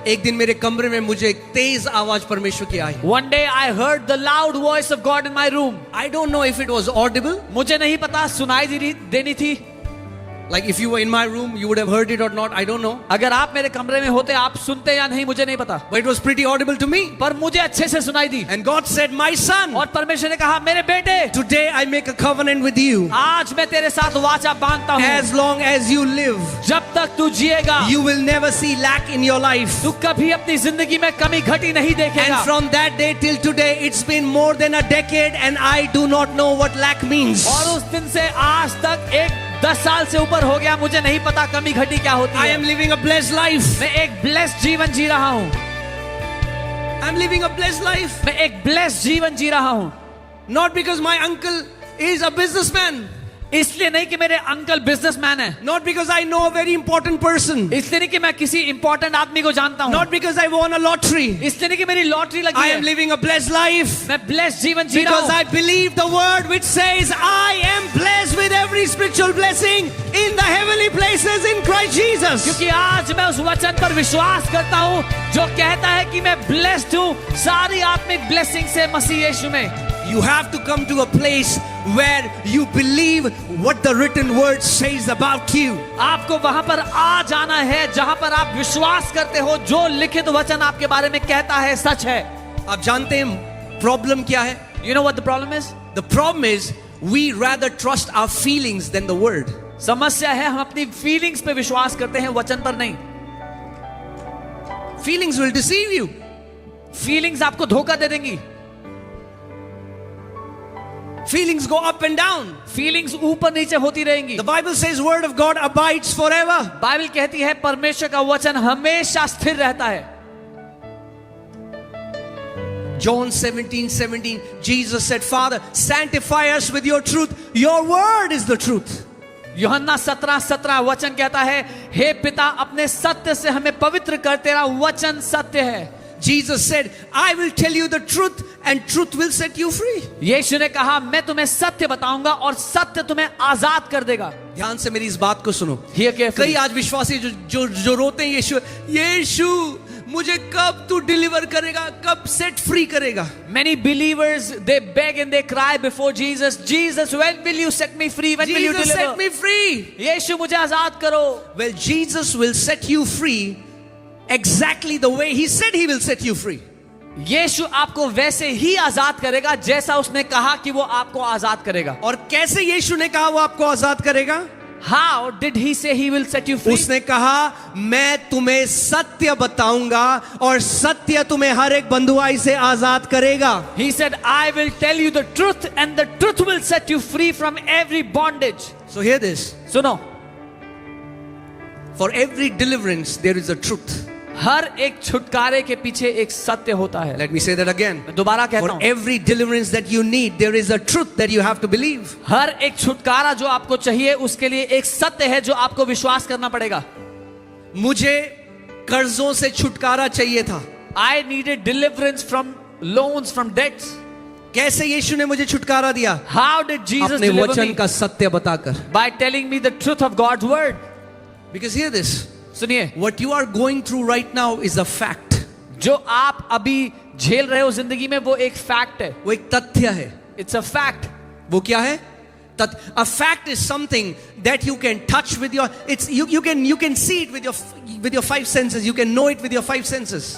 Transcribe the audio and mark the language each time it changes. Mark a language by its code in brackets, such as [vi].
[hi] एक दिन मेरे कमरे में मुझे एक तेज आवाज परमेश्वर की आई। [en] one day I heard the loud voice of God in my room. I don't know if it was audible, [hi] मुझे नहीं पता सुनाई देनी थी। [en] like if you were in my room you would have heard it or not, I don't know, [hi] अगर आप मेरे कमरे में होते आप सुनते या नहीं मुझे नहीं पता, [en] but it was pretty audible to me. [hi] पर मुझे अच्छे से सुनाई दी। [en] And God said, my son, [hi] और परमेश्वर ने कहा, मेरे बेटे, [en] today I make a covenant with you. [hi] आज मैं तेरे साथ वाचा बांधता हूँ। [en] As long as you live, [hi] जब तक तू जिएगा, [en] you will never see lack in your life. [hi] तू कभी अपनी जिंदगी में कमी घटी नहीं देखेगा। [en] And from that day till today, it's been more than a decade and I do not know what lack means. [hi] और उस दिन से आज तक 10 साल से ऊपर हो गया, मुझे नहीं पता कमी घटी क्या होती [en] I [hi] है। [en] am living a blessed life. [hi] मैं एक ब्लेस्ड जीवन जी रहा हूँ। [en] I'm living a blessed life. [hi] मैं एक ब्लेस्ड जीवन जी रहा हूँ। [en] Not because my uncle is a businessman. [hi] इसलिए नहीं कि मेरे अंकल बिजनेसमैन है, [en] not because I know a very important person, [hi] इसलिए नहीं कि मैं किसी इंपॉर्टेंट आदमी को जानता हूँ, [en] not because I won a lottery. [hi] इसलिए नहीं कि मेरी लॉटरी लगी [en] I [hi] है, [en] am living a blessed life [hi] मैं ब्लेस्ड जीवन जी रहा [en] because [hi] हूँ, [en] I believe the word which says I am blessed with every spiritual blessing in the heavenly places in Christ Jesus. [hi] क्योंकि आज मैं उस वचन पर विश्वास करता हूँ जो कहता है कि मैं ब्लेस्ड हूँ सारी आत्मिक ब्लेसिंग से मसीह यीशु में। [en] You have to come to a place where you believe what the written word says about you. [hi] आपको वहां पर आ जाना है जहां पर आप विश्वास करते हो जो लिखित वचन आपके बारे में कहता है सच है। आप जानते हैं प्रॉब्लम क्या है? [en] You know what the problem is? The problem is we rather trust our feelings than the word. [hi] समस्या है हम अपनी फीलिंग्स पे विश्वास करते हैं, वचन पर नहीं। [en] Feelings will deceive you. [hi] Feelings आपको धोखा दे देंगी, [en] Feelings go up and down. [hi] Feelings ऊपर नीचे होती रहेंगी। [en] The Bible says word of God abides forever. [hi] Bible कहती है परमेश्वर का वचन हमेशा स्थिर रहता है। [en] John 17:17, Jesus said, Father, sanctify us with your truth. Your word is the truth. [hi] यूहन्ना 17:17 वचन कहता है, हे पिता अपने सत्य से हमें पवित्र कर, तेरा वचन सत्य है। [en] Jesus said, I will tell you the truth and truth will set you free. [hi] यीशु ने कहा मैं तुम्हें सत्य बताऊंगा और सत्य तुम्हें आजाद कर देगा। ध्यान से मेरी इस बात को सुनो। [en] Hear carefully. [hi] कई आज विश्वासी जो रोते हैं, यीशु मुझे कब तू डिलीवर करेगा, कब सेट फ्री करेगा? [en] Many believers they beg and they cry before Jesus, Jesus when will you set me free, when will you Jesus deliver? set me free. [hi] यीशु मुझे आजाद करो। [en] Well, Jesus will set you free exactly the way he said he will set you free. [hi] यीशु आपको वैसे ही आजाद करेगा जैसा उसने कहा कि वो आपको आजाद करेगा। और कैसे यीशु ने कहा वो आपको आजाद करेगा? [en] How did he say he will set you free? [hi] उसने कहा मैं तुम्हें सत्य बताऊंगा और सत्य तुम्हें हर एक बंधुआई से आजाद करेगा। [en] He said, I will tell you the truth and the truth will set you free from every bondage. So hear this. [hi] सुनो, [en] For every deliverance there is a truth. [hi] हर एक छुटकारे के पीछे एक सत्य होता है। [en] Let me say that again. [hi] मैं दोबारा कहता [en] For [hi] हूँ, [en] every deliverance that you need there is a truth that you have to believe. [hi] हर एक छुटकारा जो आपको चाहिए उसके लिए एक सत्य है जो आपको विश्वास करना पड़ेगा। मुझे कर्जों से छुटकारा चाहिए था। [en] I needed deliverance from loans, from debts. [hi] कैसे यीशु ने मुझे छुटकारा दिया? [en] How did Jesus [hi] अपने [en] deliver [hi] वचन [en] me? [hi] का सत्य बताकर। [en] By telling me the truth of God's word. Because hear this. [hi] सुनिए, [en] What you are going through right now is a fact. [hi] जो आप अभी झेल रहे हो जिंदगी में वो एक फैक्ट है। वो एक तथ्य है। [en] It's a fact. [hi] वो क्या है? [en] A fact is something that you can touch with your, it's you can see it with your five senses. You can know it with your five senses.